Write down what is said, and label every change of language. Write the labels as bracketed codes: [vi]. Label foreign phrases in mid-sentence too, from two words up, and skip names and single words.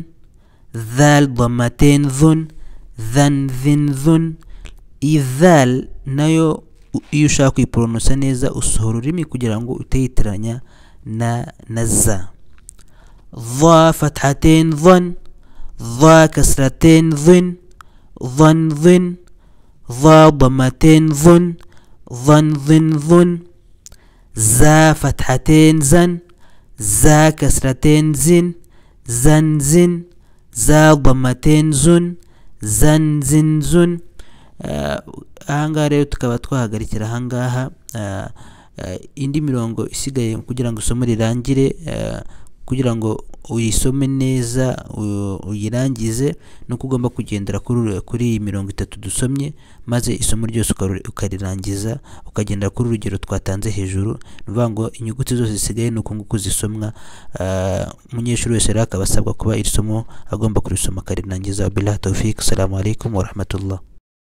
[ar] ذال ضمتين ذُن، ذَن ذِن ذُن. [rw] Idhal nayo iyo ushaka kuyipronounsa neza usohora ururimi kugira ngo utayitiranya na za. [ar] ذا فتحتين ذَن، ذا كسرتين ذِن، ذَن ذِن. ذا ضمتين ذُن، ذَن ذِن ذُن. زا فتحتين زَن، زا كسرتين زِن، زَن زِن. زا ضمتين زُن، زَن زِن زُن. [rw] Ahangaha rero tukaba twahagarikira ahangaha. Indi mirongo isigaye kugira ngo isomo rirangire, kugira ngo uyisome neza uyirangize, nuko ugomba kugendera kuri iyi mirongo itatu dusomye, maze isomo ryose ukarirangiza ukagendera kuri urugero twatanze hejuru. Nuvuga ngo inyuguti zose zisigaye nuko nguko zisomwa. Umunyeshuri wese rero akaba asabwa kuba iri somo agomba kurisoma akarirangiza. [ar] بالله التوفيق. السلام عليكم ورحمة الله.